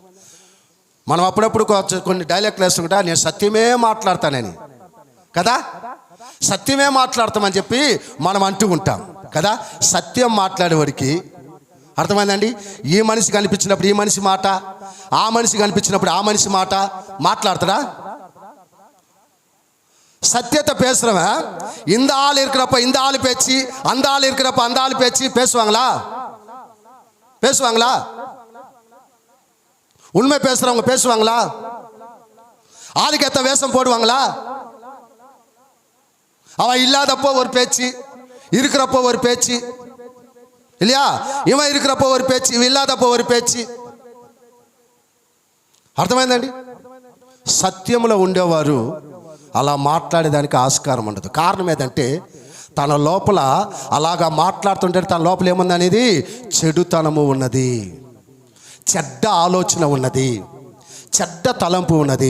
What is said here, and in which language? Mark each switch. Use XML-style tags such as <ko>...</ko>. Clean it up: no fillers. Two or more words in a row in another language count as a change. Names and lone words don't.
<te>మనం అప్పుడప్పుడు కొన్ని డైలాగ్లు వేసుకుంటా, నేను సత్యమే మాట్లాడతానని కదా, సత్యమే మాట్లాడతామని చెప్పి మనం అంటూ ఉంటాం కదా. సత్యం మాట్లాడేవాడికి అర్థమైందండి? ఈ మనిషి కనిపించినప్పుడు ఈ మనిషి మాట, ఆ మనిషి కనిపించినప్పుడు ఆ మనిషి మాట మాట్లాడతాడా?</te> <ta>சத்தியத்தை பேசுறவன் இந்த ஆள் இருக்கிறப்ப இந்த ஆள் பேச்சு, அந்த ஆள் இருக்கிறப்ப அந்த ஆள் பேச்சு பேசுவாங்களா? பேசுவாங்களா? உண்மை பேசுறவங்க பேசுவாங்களா? ஆளுக்கு ஏத்த வேஷம் போடுவாங்களா? அவன் இல்லாதப்போ ஒரு பேச்சு, இருக்கிறப்போ ஒரு பேச்சு இல்லையா? இவன் இருக்கிறப்போ ஒரு பேச்சு, இவன் இல்லாதப்போ ஒரு பேச்சு.</ta> <te>అర్థమైందండి? సత్యములో ఉండేవారు అలా మాట్లాడేదానికి ఆస్కారం ఉండదు. కారణం ఏదంటే తన లోపల అలాగా మాట్లాడుతుంటే తన లోపల ఏముంది అనేది చెడుతనము ఉన్నది, చెడ్డ ఆలోచన ఉన్నది, చెడ్డ తలంపు ఉన్నది.</te>